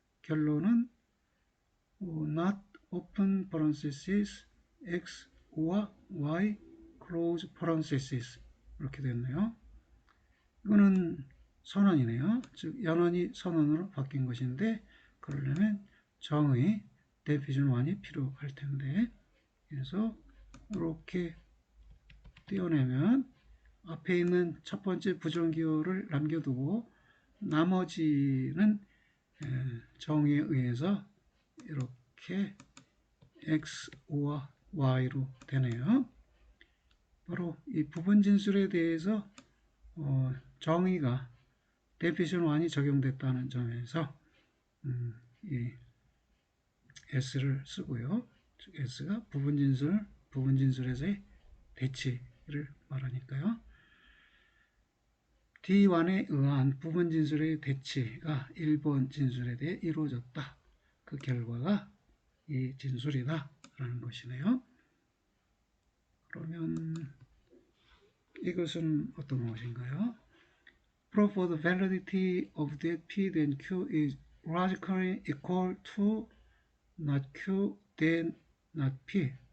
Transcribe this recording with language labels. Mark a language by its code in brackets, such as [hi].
[ko] 결론은 [en] not, open parenthesis, [ko] x와 y, [en] close parenthesis [ko] 이렇게 됐네요. 이거는 선언이네요. 즉 연언이 선언으로 바뀐 것인데 그러려면 정의 definition 1이 필요할 텐데 그래서 이렇게 떼어내면 앞에 있는 첫 번째 부정기호를 남겨두고 나머지는 정의에 의해서 이렇게 x와 y로 되네요. 바로 이 부분 진술에 대해서 정의가 definition 1이 적용됐다는 점에서 이 s를 쓰고요. 즉 s가 부분 진술에서의 대치를 말하니까요. D1에 의한 부분 진술의 대치가 1번 진술에 대해 이루어졌다. 그 결과가 이 진술이다 라는 것이네요. 그러면 이것은 어떤 것인가요? [en] Proof of the validity of that P then Q is logically equal to not Q then not P.